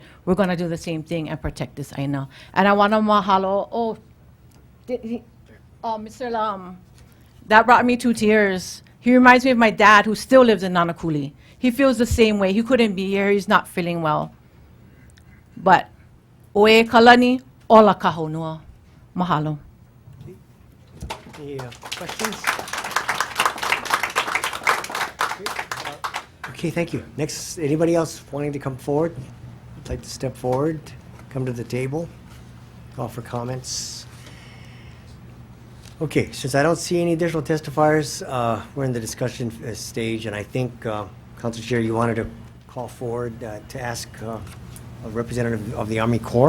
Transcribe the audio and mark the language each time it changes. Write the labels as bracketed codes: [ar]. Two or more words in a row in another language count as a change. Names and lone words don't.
[en] We're going to do the same thing and protect this aina. And I want to mahalo. Mr. Lam, that brought me to tears. He reminds me of my dad, who still lives in Nanakuli. He feels the same way. He couldn't be here. He's not feeling well. [haw] But oe kalani, ola kahonua. [en] Mahalo. Any questions? Okay, thank you. Next, anybody else wanting to come forward? Would like to step forward, come to the table, offer comments? Okay, since I don't see any additional testifiers, we're in the discussion stage, and I think, Councilor Chair, you wanted to call forward to ask a representative of the Army Corps.